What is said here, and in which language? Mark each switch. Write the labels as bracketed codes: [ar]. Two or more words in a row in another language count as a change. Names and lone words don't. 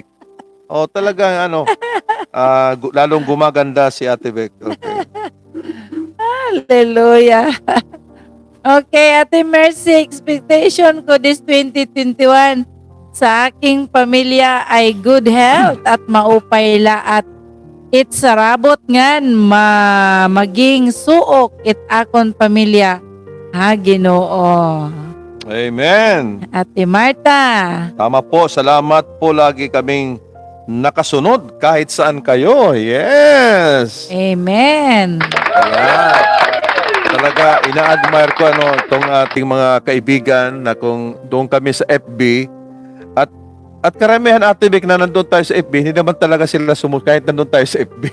[tl] Talagang lalong gumaganda si Ate Beck. Okay. Hallelujah. Okay, Ate Mercy, expectation ko this 2021 sa aking pamilya ay [en] good health [tl] at [war] maupayla at sarabot ngan maging suok it akon pamilya. Ha, Ginoo. [tl] Amen. Ate Marta. Tama po. Salamat po. Lagi kaming nakasunod kahit saan kayo. Yes. Amen. Ayan. Talaga, ina-admire ko itong ating mga kaibigan na kung doon kami sa FB at karamihan, Ate Vic, na nandun tayo sa FB, hindi naman talaga sila kahit nandun tayo sa FB.